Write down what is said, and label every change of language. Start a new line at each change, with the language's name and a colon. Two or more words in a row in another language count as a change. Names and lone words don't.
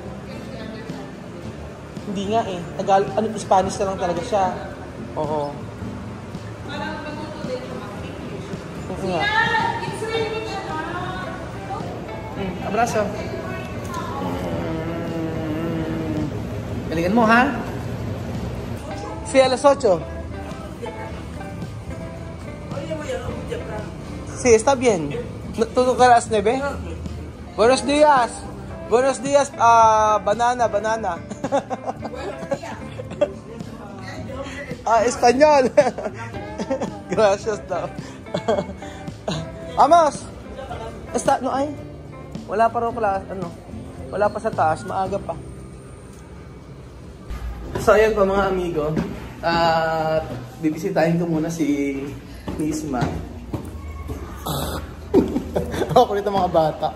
Filipino: Hindi nga eh. Spanish na lang talaga siya. Oo. Oo nga. Abrazo. Galingan mo, ha?
Spanish: Sí, a las 8. Sí, está bien. ¿Tú a las 9? Buenos días. Buenos días, banana. Español. Gracias daw. Vamos.
Filipino: Wala pa raw class, wala pa sa taas, maaga pa. So ayan po mga amigo, bibisitahin ko muna si Isma. Ako nito mga bata.